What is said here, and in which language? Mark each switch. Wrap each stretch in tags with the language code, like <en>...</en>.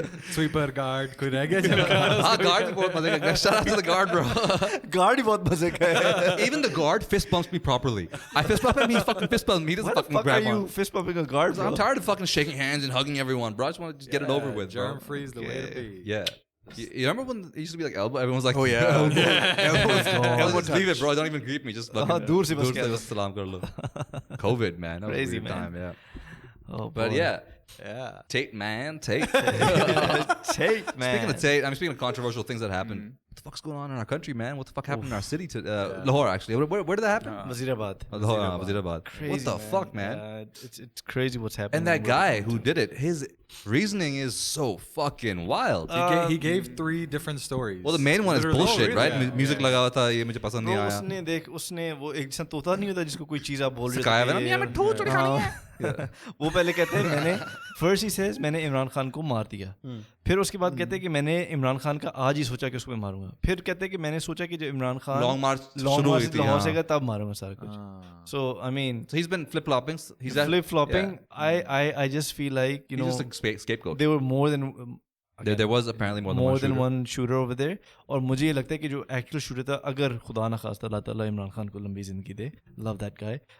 <hi>Sweeper guard कोई रह गया guard भी बहुत मजे का.</hi> <en>Shout out to the guard, bro.</en> <hi>Guard ही बहुत मजे का है.</hi> <en>Even the guard fist bumps me properly. I fist bump him, he fucking fist bumps me. He doesn't fucking grab on. Why the fuck are you fist bumping a guard, bro? I'm tired of fucking shaking hands and hugging everyone, bro. I just want to just get it over with, bro. Germ freeze the way to be. Yeah. You remember when it used to be like elbow? Everyone was like, oh yeah, elbow. Just leave it, bro. Don't even greet me. Just fucking</en> <hi>दूर से bas salam kar lo.</hi> <en>COVID, man. That was Crazy, a weird man. time, yeah. Oh, but boy. yeah, Tate, man, Tate. Speaking of Tate, speaking of controversial things that happened. What the fuck's going on in our country, man? What the fuck happened in our city? Lahore, actually. Where did that happen? Wazirabad. Wazirabad. Crazy, what the fuck, man? It's crazy what's happening. And that guy who did it, his reasoning is so fucking wild. He gave 3 different stories. Well, the main one is bullshit, right?</en> <hi>Music लगा हुआ था, ये मुझे पसंद नहीं आया. उसने वो एक जैसा तोता नहीं होता जिसको कोई चीज आप बोल रहे सिखाया हुआ ना, मैं ठोक चोरी खानी है. वो पहले कहते हैं मैंने फर्स्ट ही सेज मैंने इमरान खान को मार दिया. फिर उसके बाद कहते हैं कि मैंने इमरान खान का आज ही सोचा कि उसको मैं मारूंगा. फिर कहते हैं कि मैंने सोचा कि जब इमरान खान लॉन्ग मार्च लाहौर से गया तब मारूंगा सारा कुछ.</hi> <en>So I mean, so he's been flip-flopping. He's flip-flopping. Yeah. I just feel like he's just a scapegoat. There were more than there was apparently more than one shooter over there.</en> <hi>और मुझे ये लगता है कि जो actual shooter था, अगर खुदा ना खास्ता अल्लाह ताला इमरान खान को लंबी जिंदगी दे,</hi> <en>love that guy.</en>